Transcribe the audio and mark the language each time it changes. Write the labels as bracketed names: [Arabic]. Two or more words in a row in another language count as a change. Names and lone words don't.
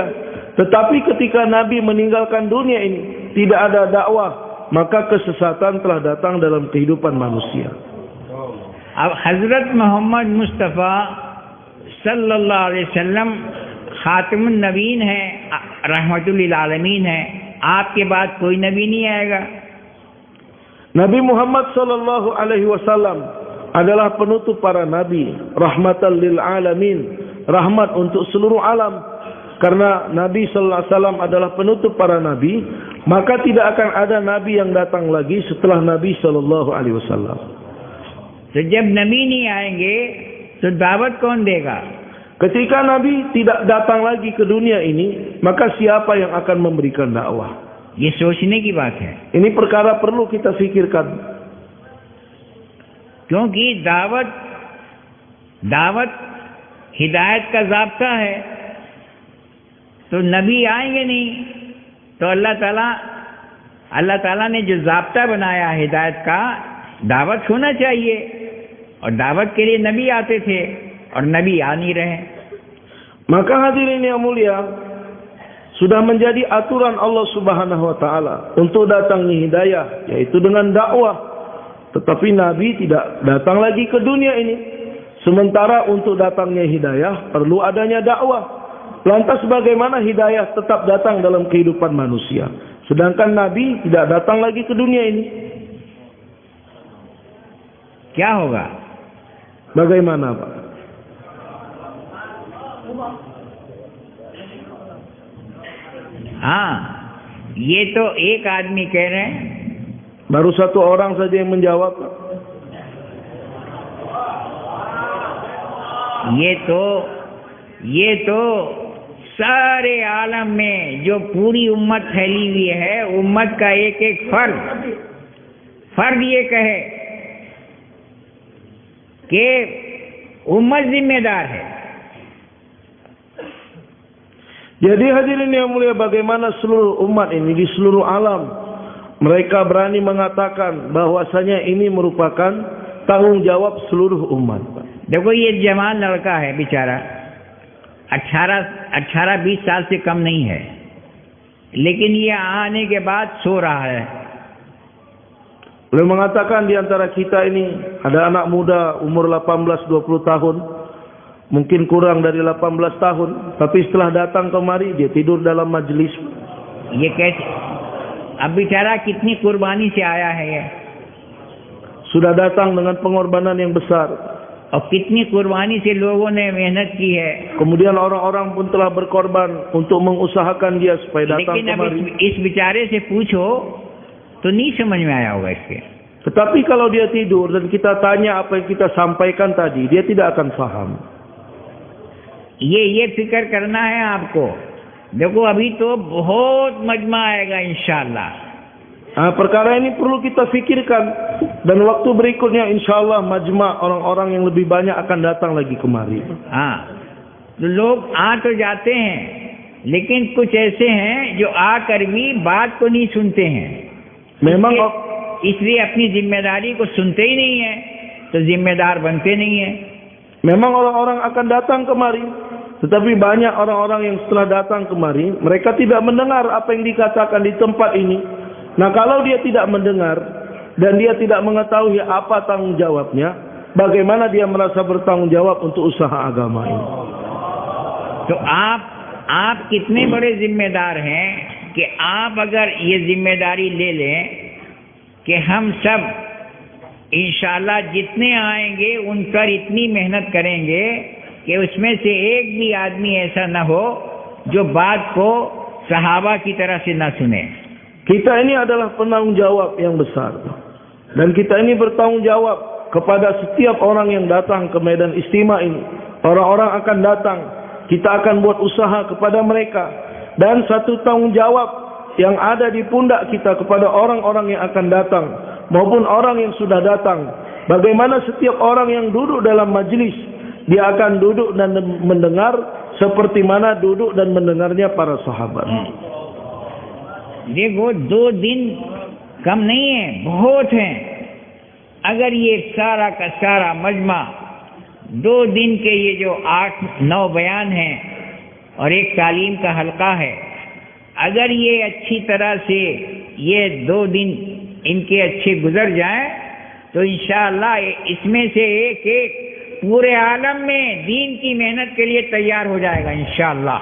[Indonesian] Tetapi ketika nabi meninggalkan dunia ini, tidak ada dakwah, maka kesesatan telah datang dalam kehidupan manusia. [Hindi] Hazrat Muhammad Mustafa [Arabic] صلى الله عليه وسلم خاتم النبيين [Hindi] है, [Arabic] رحمة للعالمين [Hindi] है, आपके बाद कोई नबी नहीं आएगा. [Indonesian] Nabi Muhammad [Arabic] صلى الله عليه وسلم [Indonesian] adalah penutup para nabi, [Arabic] رحمة للعالمين, [Indonesian] rahmat untuk seluruh alam. Karena Nabi [Arabic] صلى الله عليه وسلم [Indonesian] adalah penutup para nabi, maka tidak akan ada nabi yang datang lagi setelah Nabi [Arabic] صلى الله عليه وسلم. [Hindi] तो जब नबी नहीं आएंगे तो दावत कौन देगा? [Indonesian] Ketika Nabi tidak datang lagi ke dunia ini, maka siapa yang akan memberikan dakwah? [Hindi] ये सोचने की बात है. [Malay] Ini perkara perlu kita fikirkan. [Hindi] क्योंकि दावत हिदायत का ज़ाब्ता है. तो नबी आएंगे नहीं तो अल्लाह ताला ने जो ज़ाब्ता बनाया हिदायत का, दावत होना चाहिए. और दावत के लिए नबी आते थे और नबी आ नहीं रहे. [Indonesian] Maka hadirin yang mulia, sudah menjadi aturan Allah [Arabic] سبحانه وتعالى [Indonesian] untuk datangnya hidayah, yaitu dengan dakwah. Tetapi nabi tidak datang lagi ke dunia ini. Sementara untuk datangnya hidayah perlu adanya dakwah. Lantas bagaimana hidayah tetap datang dalam kehidupan manusia, sedangkan nabi tidak datang lagi ke dunia ini? [Hindi] क्या होगा? [Indonesian] Bagaimana, Pak? [Hindi] हाँ, ये तो एक आदमी कह रहे हैं. [Indonesian] Baru satu orang saja yang menjawab. [Hindi] ये तो सारे आलम में जो पूरी उम्मत फैली हुई है, उम्मत का एक एक फर्द ये कहे कि उम्मत जिम्मेदार है. [Indonesian] Jadi hadirin yang mulia, bagaimana seluruh umat ini di seluruh alam mereka berani mengatakan bahwasanya ini merupakan tanggung jawab seluruh umat. [Hindi] देखो ये जवान लड़का है बेचारा, 18-20 साल से कम नहीं है, लेकिन ये आने के बाद सो रहा है. [Indonesian] Beliau mengatakan di antara kita ini ada anak muda umur 18-20 tahun, mungkin kurang dari 18 tahun, tapi setelah datang kemari dia tidur dalam majlis. [Hindi] ये कैसे? अब बेचारा कितनी कुर्बानी से आया है ये. [Indonesian] Sudah datang dengan pengorbanan yang besar. [Hindi] और कितनी कुर्बानी से लोगों ने मेहनत की है. [Indonesian] Kemudian orang-orang pun telah berkorban untuk mengusahakan dia supaya datang [Hindi] लेकिन अब [Indonesian] kemari. [Hindi] इस बेचारे से पूछो तो नहीं समझ में आया होगा इसके. [Malay] Tetapi kalau dia tidur dan kita tanya apa yang kita sampaikan tadi, dia tidak akan faham. [Hindi] ये फिक्र करना है आपको. देखो अभी तो बहुत मजमा आएगा [Arabic] إن شاء الله. [Malay] Perkara ini perlu kita fikirkan, dan waktu berikutnya [Arabic] إن شاء الله [Malay] majma' orang-orang yang lebih banyak akan datang lagi kemari. [Hindi] हाँ, तो लोग आ तो जाते हैं, लेकिन कुछ ऐसे हैं जो आकर भी बात को नहीं सुनते हैं. [Indonesian] Memang [Hindi] इसलिए अपनी जिम्मेदारी को सुनते ही नहीं है, तो जिम्मेदार बनते नहीं है. [Indonesian] memang orang-orang akan datang kemari, tetapi banyak orang-orang yang setelah datang kemari, mereka tidak mendengar apa yang dikatakan di tempat ini. Nah, kalau dia tidak mendengar dan dia tidak mengetahui apa tanggung jawabnya, bagaimana dia merasa bertanggung jawab untuk usaha agama ini? तो आप कितने बड़े जिम्मेदार हैं कि आप अगर ये जिम्मेदारी ले लें कि हम सब [Arabic] إن شاء الله [Indonesian] जितने आएंगे उन पर इतनी मेहनत करेंगे कि उसमें से एक भी आदमी ऐसा न हो जो बात को सहाबा की तरह से न सुने. Kita ini adalah penanggung jawab yang besar, dan kita ini bertanggung jawab kepada setiap orang yang datang ke medan istimewa ini. Orang-orang akan datang, kita akan buat usaha kepada mereka, dan satu tanggung jawab yang ada di pundak kita kepada orang-orang yang akan datang maupun orang yang sudah datang. [Malay] Bagaimana setiap orang yang duduk dalam majlis dia akan duduk dan mendengar seperti mana duduk dan mendengarnya para sahabat. [Hindi] देखो 2 दिन कम नहीं है, बहुत है। अगर ये सारा का सारा मजमा 2 दिन के ये जो 8-9 बयान हैं और एक तालीम का हल्का है, अगर ये अच्छी तरह से ये 2 दिन इनके अच्छे गुजर जाएं तो [Arabic] إن شاء الله [Hindi] इसमें से एक पूरे आलम में दीन की मेहनत के लिए तैयार हो जाएगा [Arabic] إن شاء الله.